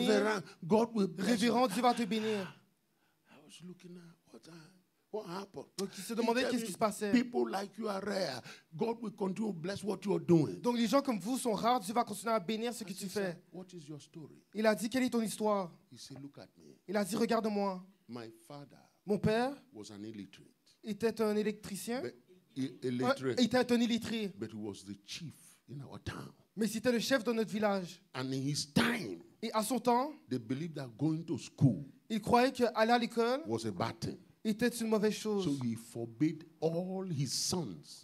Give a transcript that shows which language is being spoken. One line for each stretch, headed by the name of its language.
English: Reverend, God will bless you.
French: Révérend, Dieu va te bénir.
English: I was looking at What happened?
French: Donc il se demandait
English: He
French: qu'est-ce
English: said,
French: qui se passait.
English: people like you are rare. God will continue to bless what you are doing.
French: Donc les gens comme vous sont rares, Dieu va continuer à bénir ce que tu fais.
English: What is your story?
French: Il a dit, quelle est ton histoire?
English: He said, look at me.
French: Il a dit, regarde-moi.
English: My father
French: Mon père
English: was an illiterate.
French: était un électricien.
English: Illiterate.
French: Il était un illettré.
English: But he was the chief in our town.
French: Mais c'était le chef de notre village.
English: And in his time,
French: Et à son temps,
English: they believed that going to school
French: il croyait qu'aller à l'école
English: was a bad thing.
French: était une mauvaise chose.
English: So he forbade all his sons